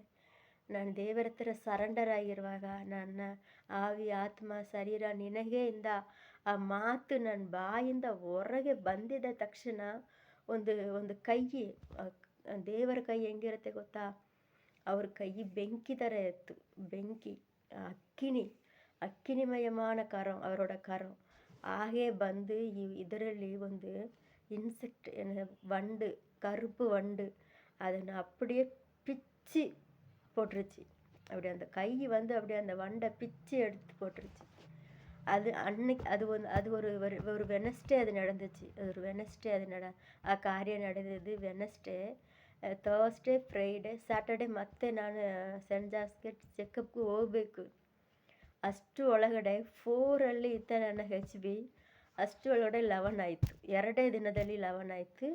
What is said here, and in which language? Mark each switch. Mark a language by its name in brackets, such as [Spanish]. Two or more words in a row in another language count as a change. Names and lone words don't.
[Kannada] ನಾನು ದೇವರ ಹತ್ರ ಸರೆಂಡರ್ ಆಗಿರುವಾಗ ನನ್ನ ಆವಿ, ಆತ್ಮ, ಶರೀರ ನಿನಗೆ ಇಂದ ಆ ಮಾತು ನನ್ನ ಬಾಯಿಂದ ಹೊರಗೆ ಬಂದಿದ್ದ ತಕ್ಷಣ ಒಂದು ಒಂದು ಕೈ, ದೇವರ ಕೈ ಹೆಂಗಿರುತ್ತೆ ಗೊತ್ತಾ? ಅವ್ರ ಕೈ ಬೆಂಕಿ ಥರ ಇತ್ತು. ಬೆಂಕಿ, [Tamil] அக்கினிமயமான கரம், அவரோட கரம். [Kannada] ಹಾಗೆ ಬಂದು ಇದರಲ್ಲಿ ಒಂದು [Tamil] இன்செக்ட், வண்டு, கருப்பு வண்டு, ಅದನ್ನು அப்படியே பிச்சு போட்டுருச்சு. அப்படி அந்த கை வந்து அப்படியே அந்த வண்டை பிச்சு எடுத்து போட்டுருச்சு. அது அன்னைக்கு அது ஒரு வெனஸ்டே அது நடந்துச்சு. ஒரு வெனஸ்டே [Kannada] ಆ ಕಾರ್ಯ ನಡೆದಿದ್ದು ವೆನಸ್ಡೇ. ಥರ್ಸ್ಡೇ, ಫ್ರೈಡೇ, ಸ್ಯಾಟರ್ಡೇ ಮತ್ತೆ ನಾನು ಸೆಂಟ್ ಜಾಸ್ಗೆ ಚೆಕಪ್ಗೆ ಹೋಗಬೇಕು. ಅಷ್ಟು ಒಳಗಡೆ 4 ಇತ್ತ ನನ್ನ HB. ಅಷ್ಟು ಒಳಗಡೆ 11 ಆಯಿತು. 2 ದಿನದಲ್ಲಿ 11 ಆಯಿತು.